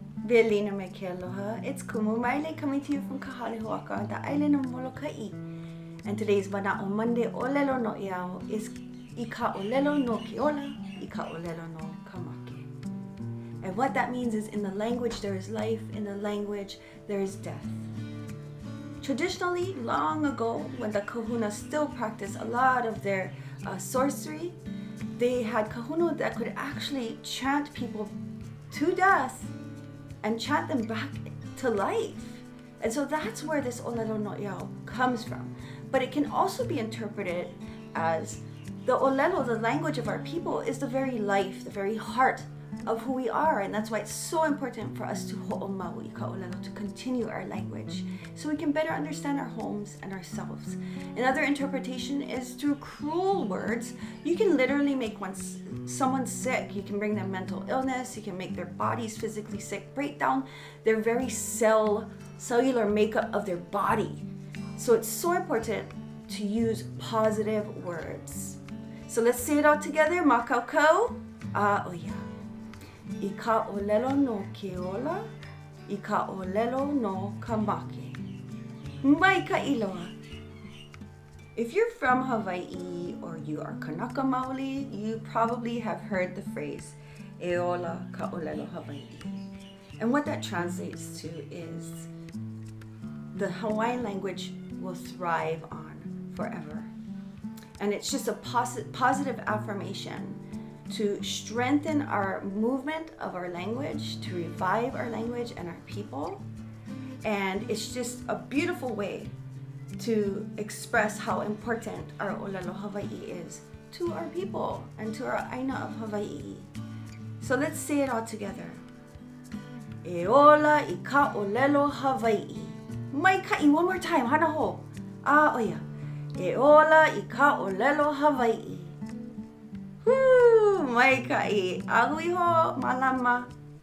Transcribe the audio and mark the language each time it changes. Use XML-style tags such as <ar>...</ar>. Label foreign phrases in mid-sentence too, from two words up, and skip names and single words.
<haw>Belina me ke aloha.</haw> <en>It's Kumu Maile coming to you from Kahalehoaka, the island of Molokaʻi. And today's MANAʻo Monday</en> <haw>ʻŌlelo Noʻeau</haw> <en>is</en> <haw>I ka ʻŌlelo no keola, I ka ʻŌlelo no kamake.</haw> <en>And what that means is in the language there is life, in the language there is death. Traditionally, long ago, when the kahuna still practiced a lot of their sorcery, they had kahuna that could actually chant people to death and chant them back to life. And so that's where this</en> <haw>ʻŌlelo Noʻeau</haw> <en>comes from. But it can also be interpreted as the ʻŌlelo, the language of our people, is the very life, the very heart of who we are. And that's why it's so important for us to</en> <haw>hoʻomau I ka ʻŌlelo,</haw> <en>to continue our language, so we can better understand our homes and ourselves. Another interpretation is through cruel words. You can literally make someone sick. You can bring them mental illness. You can make their bodies physically sick, break down their very cellular makeup of their body. So it's so important to use positive words. So let's say it all together.</en> <haw>Ma kākou, ʻaʻoia. I ka ʻŌlelo no keola, I ka ʻŌlelo no kamake. Maikaʻi loa.</haw> <en>If you're from Hawaii or you are Kanaka Maoli, you probably have heard the phrase</en> <haw>"E ola ka ʻŌlelo Hawaii."</haw> <en>And what that translates to is the Hawaiian language will thrive on forever. And it's just a positive affirmation to strengthen our movement of our language, to revive our language and our people. And it's just a beautiful way to express how important our</en> <haw>ʻŌlelo Hawaii</haw> <en>is to our people and to our ʻāina of Hawaii. So let's say it all together.</en> <haw>E ola I ka ʻŌlelo Hawaii. Maikaʻi,</haw> <en>one more time,</en> <haw>hana ho. ʻaʻoia. E ola I ka ʻŌlelo Hawaii. Woo! Maikaʻi. Ahui ho, malama.</haw>